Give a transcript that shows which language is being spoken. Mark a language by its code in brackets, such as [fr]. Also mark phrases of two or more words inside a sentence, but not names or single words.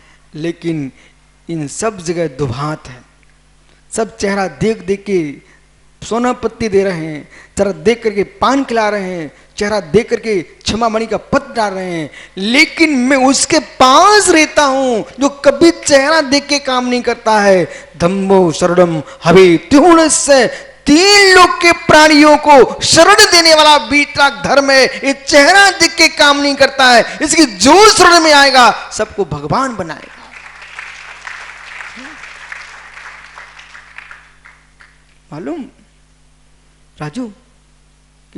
[hi] लेकिन इन सब जगह दुभात है, सब चेहरा देख देख के सोना पत्ती दे रहे हैं, चेहरा देख करके पान खिला रहे हैं, चेहरा देख करके क्षमा मणि का पत्र डाल रहे हैं। लेकिन मैं उसके पास रहता हूं जो कभी चेहरा देख के काम नहीं करता है। [pra] धम्मो शरणम हवे तिहुणस्य, [hi] 3 लोक के प्राणियों को शरण देने वाला वीतराग धर्म है। ये चेहरा देख के काम नहीं करता है, इसकी जो शरण में आएगा सबको भगवान बनाएगा। मालूम राजू क्यों?